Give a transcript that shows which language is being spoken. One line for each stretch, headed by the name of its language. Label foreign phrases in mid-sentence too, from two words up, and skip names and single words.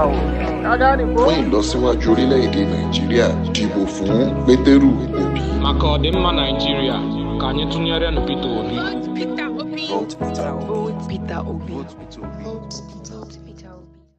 Yoruba: Fún ìlọsíwájú orílẹ̀-èdè Nàìjíríà, dìbò fún Pétérù Òbí.
Igbo: Maka ọdịmma Nàìjíríà, ka anyị tụnyere Peter Obi.
English: Vote Peter Vote Peter Obi. Vote Peter Obi. Vote Peter Obi.